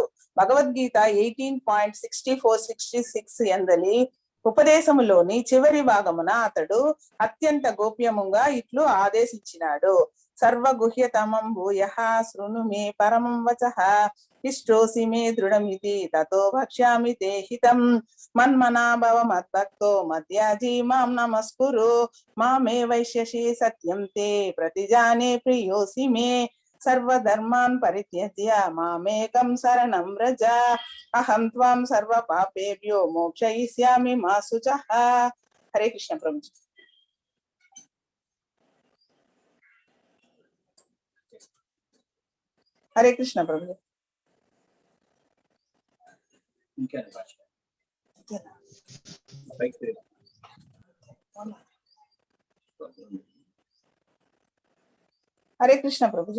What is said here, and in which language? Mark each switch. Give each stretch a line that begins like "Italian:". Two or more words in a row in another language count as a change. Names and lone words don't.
Telugu: భగవద్గీత 18.64-66 ఎందలి ఉపదేశములోని చివరి భాగమున అతడు అత్యంత గోప్యముగా ఇట్లు ఆదేశించినాడు.
Sanskrit: సర్వగుహ్యతమం భూయః శృణు మే పరమం వచః ఇష్టోసి మే దృఢమితి తతో భక్ష్యామి తే హితం మన్మనా భవ మద్భక్తో మధ్యాజీ మాం నమస్కురు మామే వైశ్యసి సత్యం తే ప్రతిజానే ప్రియోసి మే సర్వధర్మాన్ పరిత్యజ్య మామేకం శరణం వ్రజ అహం త్వాం సర్వ పాపేభ్యో మోక్షయిష్యామి మా శుచః.
Telugu: హరే కృష్ణ ప్రభుజీ. హరే కృష్ణ ప్రభుజీ. హరే కృష్ణ ప్రభుజీ.